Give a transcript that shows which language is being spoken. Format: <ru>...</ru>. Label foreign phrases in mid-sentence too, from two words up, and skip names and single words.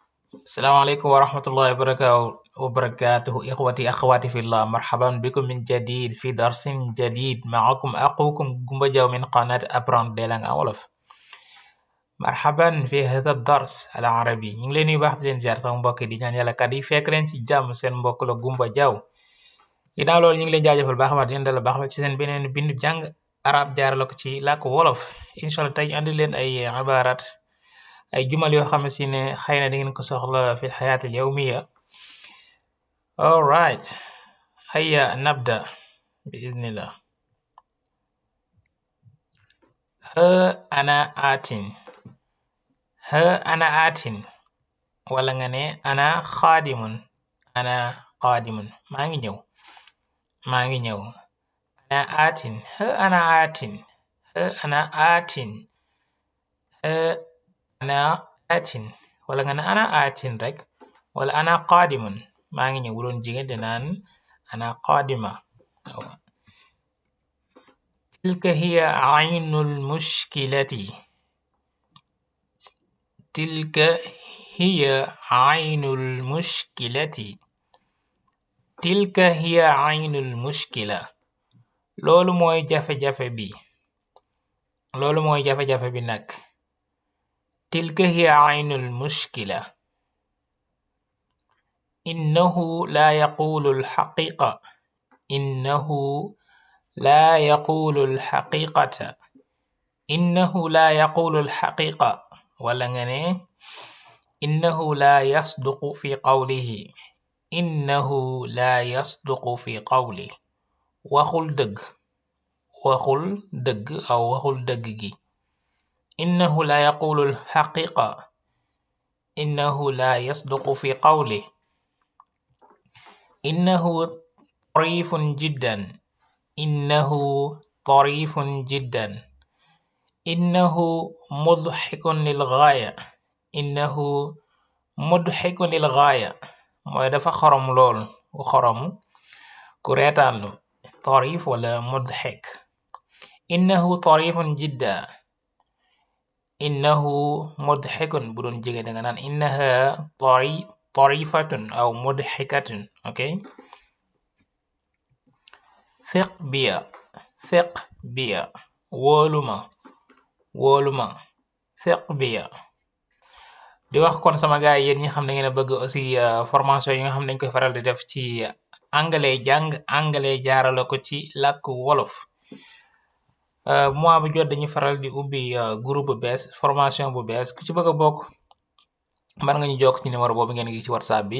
<ar>السلام عليكم ورحمة الله وبركاته إخوتي أخواتي في الله. مرحبا بكم من جديد في درس جديد. معكم أخوكم جumba Jaw من قناة Apprendre des langues en wolof. مرحبا في هذا الدرس العربي.</ar> <wo>ñu ngi leen di baax di leen ziar sama mbokk yi di ñaan yàlla kat yi fekk leen ci jàmm. seen mbokk la Gumba Jaw. ginnaaw loolu ñu ngi leen jaajëfal baax a baax di leen dalal baax ci seen beneen bindu jàng arab jaarale ko ci làkk wolof. inshallah tey andi leen ay ibarat ay jumal yoo xam si ne xëy na da ngeen ko soxla fi</wo> <ar>الحياة اليومية. alright, هيا نبدأ بإذن الله. ها أنا آت. ها أنا آت</ar> <wo>wala nga ne</wo> <ar>أنا قادم. أنا قادم</ar> <wo>maa ngi ñëw. maa ngi ñëw.</wo> <ar>أنا آت. ها أنا آت. ها أنا آت. ها أنا آت</ar> <wo>wala nga ne</wo> <ar>أنا آت</ar> <wo>rek wala</wo> <ar>أنا قادم</ar> <wo>maa ngi ñëw. bu doon jigéen dinaan</wo> <ar>أنا قادمة. تلك هي عين المشكلة. تلك هي عين المشكلة. تلك هي عين المشكلة.</ar> <wo>loolu mooy jafe-jafe bi. loolu mooy jafe-jafe bi nag.</wo> <ar>تلك هي عين المشكلة. إنه لا يقول الحقيقة. إنه لا يقول الحقيقة. إنه لا يقول الحقيقة</ar> <wo>wala nga ne</wo> <ar>إنه لا يصدق في قوله. إنه لا يصدق في قوله.</ar> <wo>waxul dëgg. waxul dëgg aw waxul dëgg gi.</wo> <ar>إنه لا يقول الحقيقة. إنه لا يصدق في قوله. إنه طريف جدا. إنه طريف جدا. إنه مضحك للغاية. إنه مضحك للغاية</ar> <wo>mooy dafa xorom lool. ku xoromu ku reetaanlu.</wo> <ar>طريف wala مضحك. إنه طريف جدا. إنه مضحك</ar> <wo>bu doon jigéen danga naan</wo> <ar>إنها طريفة أو مضحكة. okay. ثق بي. ثق بي wóoluma. wóoluma. ثق بي.</ar> <wo>di wax kon sama gaay yéen ñi xam ne ngeen a bëgg aussi formation yi nga xam ne dañ koy faral di def ci anglais jàng anglais jaarale ko ci làkk wolof. mois bu jot dañuy faral di ubbi groupe bu bees formation bu bees ku ci bëgg a bokk mën nga ñu jokk ci numéro boobu ngeen ngi ci whatsapp bi.</wo>